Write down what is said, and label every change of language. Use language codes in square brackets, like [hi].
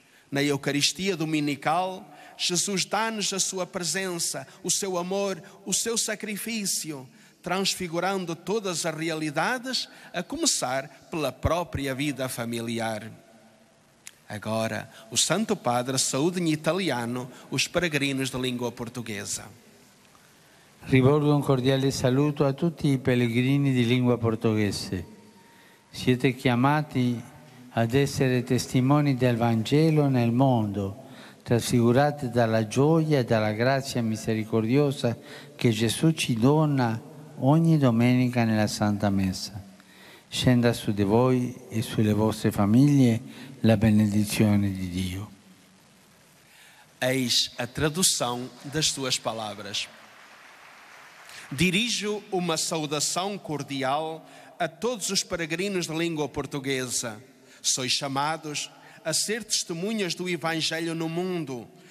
[pt] Na Eucaristia Dominical, Jesus dá-nos a sua presença, o seu amor, o seu sacrifício, transfigurando todas as realidades, a começar pela própria vida familiar. Agora, o Santo Padre saúda em italiano os peregrinos de língua portuguesa. [it] Rivolgo un cordiale saluto a tutti i pellegrini di lingua portoghese. Siete chiamati ad essere testimoni del Vangelo nel mondo, trasfigurati dalla gioia e dalla grazia misericordiosa che Gesù ci dona ogni domenica nella Santa Messa. Scenda su di voi e sulle vostre famiglie la benedizione di Dio. [pt] Eis a tradução das suas palavras. Dirijo uma saudação cordial a todos os peregrinos de língua portuguesa. Sois chamados a ser testemunhas do Evangelho no mundo,